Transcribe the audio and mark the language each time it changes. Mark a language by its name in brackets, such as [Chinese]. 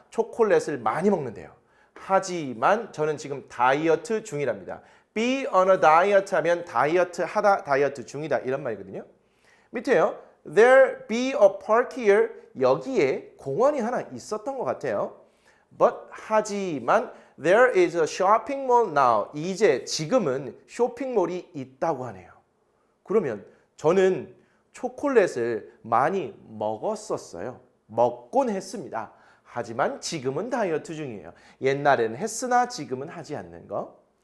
[Korean] 초콜릿을 많이 먹는데요. 하지만 저는 지금 다이어트 중이랍니다. [English] be on a diet [Korean] 하면 다이어트 하다, 다이어트 중이다 이런 말이거든요. 밑에요. [English] There be a park here. [Korean] 여기에 공원이 하나 있었던 것 같아요. [English] But [Korean] 하지만 [English] there is a shopping mall now. [Korean] 지금은 쇼핑몰이 있다고 하네요. 그러면 저는 초콜릿을 많이 먹었었어요. 먹곤 했습니다. 하지만 지금은 다이어트 중이에요. 옛날에는 했으나 지금은 하지 않는 거.